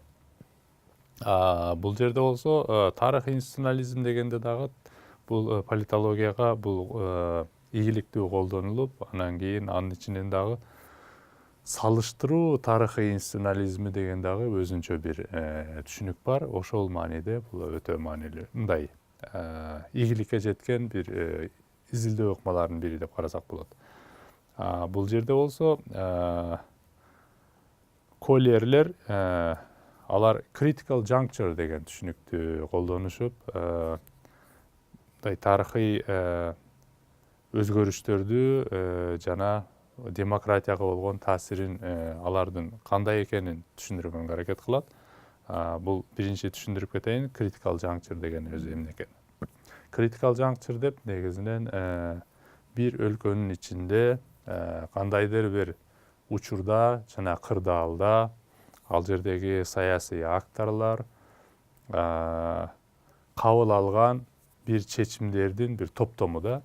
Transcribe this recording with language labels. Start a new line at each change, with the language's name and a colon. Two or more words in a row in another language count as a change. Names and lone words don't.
Kyrgyz: Бул жерде болсо тарыхый институционализм дегенде дагы бул политологияга бул ийгиликтүү колдонулуп, анан кийин анын ичинен дагы салыштыруу тарыхый институционализми деген дагы өзүнчө бир түшүнүк бар. Ошол мааниде бул өтө маанилүү. Мындай ийгиликке жеткен бир изилдөө ыкмаларынын бири деп карасак болот. Бул жерде болсо Коллиерлер алар
English: critical juncture
Kyrgyz: деген түшүнүктү колдонушуп, тарыхый өзгөрүштөрдү жана демократияга болгон таасирин алардын кандай экенин түшүндүргөнгө аракет кылат. Бул биринчи түшүндүрүп кетейин,
English: critical juncture
Kyrgyz: деген өзү эмне экен.
English: Critical juncture
Kyrgyz: деп негизинен бир өлкөнүн ичинде кандайдыр бир учурда жана кырдаалда ал жердеги саясий акторлор кабыл алган бир чечимдердин бир топтому да.